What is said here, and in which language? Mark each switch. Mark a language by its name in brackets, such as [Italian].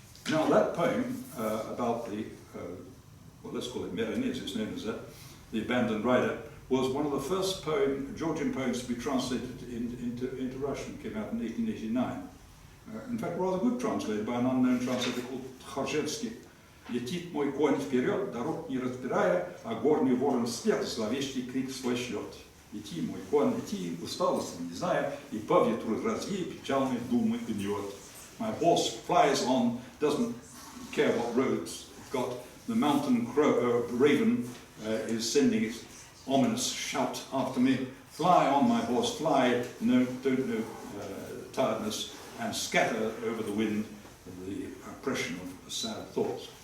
[English] Now that poem about the, well let's call it Merani, it's known as that, the abandoned rider, was one of the first Georgian poems to be translated into Russian. It came out in 1889. In fact, rather good translated by an unknown translator called Tkharzhevsky. [Russian] Летит мой конь вперед, дорог не разбирая, а горный ворон вслед зловещий крик свой шлет. Лети, мой конь, лети, усталости не зная, и по ветру разъей печальные думы гнет. [English] My horse flies on, doesn't care what roads it's got. The mountain raven is sending its ominous shout after me. Fly on, my horse, fly, don't know tiredness, and scatter over the wind the oppression of sad thoughts.